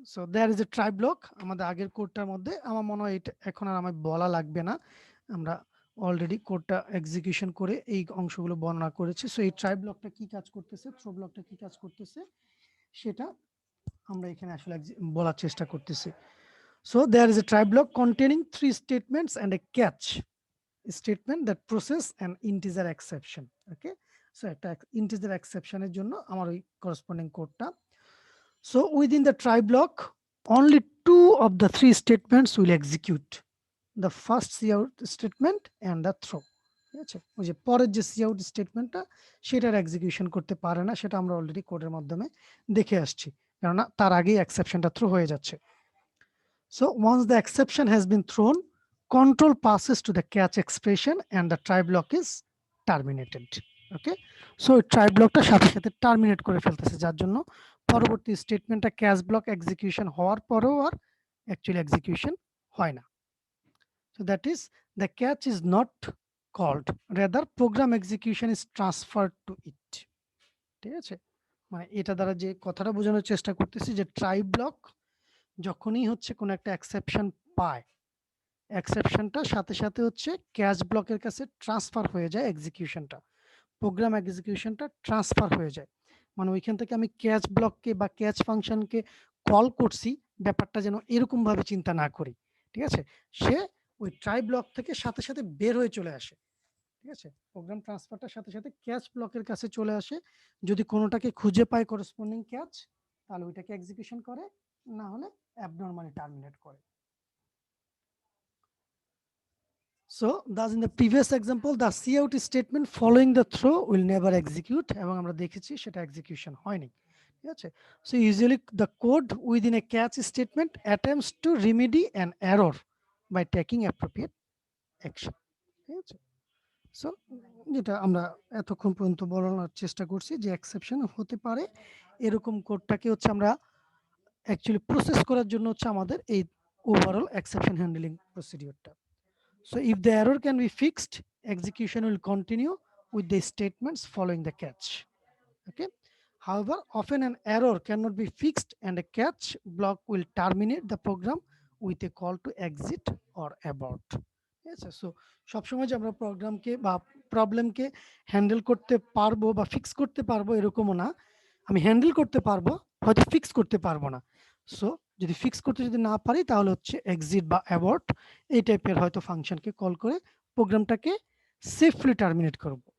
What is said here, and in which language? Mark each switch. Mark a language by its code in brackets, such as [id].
[en] so there is a try block [bn] আমাদের আগের কোডটার মধ্যে, আমার মনে হয় এটা এখন আর আমার বলা লাগবে না, আমরা অলরেডি কোডটা এক্সিকিউশন করে এই অংশগুলো বর্ণনা করেছি। সো এই ট্রাই ব্লকটা কি কাজ করতেছে, থ্রো ব্লকটা কি কাজ করতেছে সেটা আমরা এখানে আসলে বলার চেষ্টা করতেছি। So there is a try block [en] containing 3 statements and a catch statement that process an integer exception. [bn] Okay, so একটা ইন্টিজার এক্সেপশনের জন্য আমার ওই করসপন্ডিং কোডটা। [en] So within the try block only two of the three statements will execute. The first cout statement and the throw. [bn] ঠিক আছে, ওই যে পরের যে cout স্টেটমেন্টটা সেটার এক্সিকিউশন করতে পারে না, সেটা আমরা অলরেডি কোডের মাধ্যমে দেখে আসছি, কেননা তার আগেই এক্সেপশনটা থ্রো হয়ে যাচ্ছে। [en] So once the exception has been thrown, control passes to the catch expression and the try block is terminated. Okay, so [bn] try blockটা সাথে সাথে টার্মিনেট করে ফেলতেছে, যার জন্য পরবর্তী স্টেটমেন্টটা ক্যাচ ব্লক এক্সিকিউশন হওয়ার পরেও আর অ্যাকচুয়ালি এক্সিকিউশন হয় না। [en] So that is, the catch is not called, rather program execution is transferred to it. [bn] ঠিক আছে, মানে এটা দ্বারা যে কথাটা বোঝানোর চেষ্টা করতেছি যে ট্রাই ব্লক যখনই হচ্ছে কোনো একটা এক্সেপশন পায়, এক্সেপশনটা সাথে সাথে হচ্ছে ক্যাচ ব্লকের কাছে ট্রান্সফার হয়ে যায়, এক্সিকিউশনটা প্রোগ্রাম এক্সিকিউশনটা ট্রান্সফার হয়ে যায়। মানে ওইখান থেকে আমি ক্যাচ ব্লককে বা ক্যাচ ফাংশনকে কল করছি, ব্যাপারটা যেন এরকম ভাবে চিন্তা না করি। ঠিক আছে, সে ওই ট্রাই ব্লক থেকে সাথে সাথে বের হয়ে চলে আসে। ঠিক আছে, প্রোগ্রাম ট্রান্সফারটার সাথে সাথে ক্যাচ ব্লকের কাছে চলে আসে, যদি কোনোটাকে খুঁজে পায় করসপন্ডিং ক্যাচ, তাহলে ওইটাকে এক্সিকিউশন করে, না হলে অ্যাবনরমালি টার্মিনেট করে। [en] So thus in the previous example, the cout statement following the throw will never execute, [bn] এবং আমরা দেখেছি সেটা এক্সিকিউশন হয়নি। ঠিক আছে, [en] so usually the code within a catch statement attempts to remedy an error by taking appropriate action. [bn] ঠিক আছে, so যেটা আমরা এতক্ষণ পর্যন্ত বলার চেষ্টা করছি যে এক্সেপশন হতে পারে, এরকম কোডটাকে হচ্ছে আমরা অ্যাকচুয়ালি প্রসেস করার জন্য হচ্ছে আমাদের এই overall exception handling প্রসিডিউরটা। [en] So if the error can be fixed, execution will continue with the statements following the catch. Okay. However, often an error cannot be fixed and a catch block will terminate the program with a call to exit or abort. Yes, so [bn] সবসময় যে আমরা প্রোগ্রামকে বা প্রবলেমকে handle করতে পারবো বা fix করতে পারবো এরকমও না, আমি হ্যান্ডেল করতে পারবো, হয়তো ফিক্স করতে পারবো না। সো যদি ফিক্স করতে যদি না পারি, তাহলে হচ্ছে এক্সিট বা অ্যাবর্ট এই টাইপের হয়তো ফাংশনকে কল করে প্রোগ্রামটাকে সেফলি টার্মিনেট করব।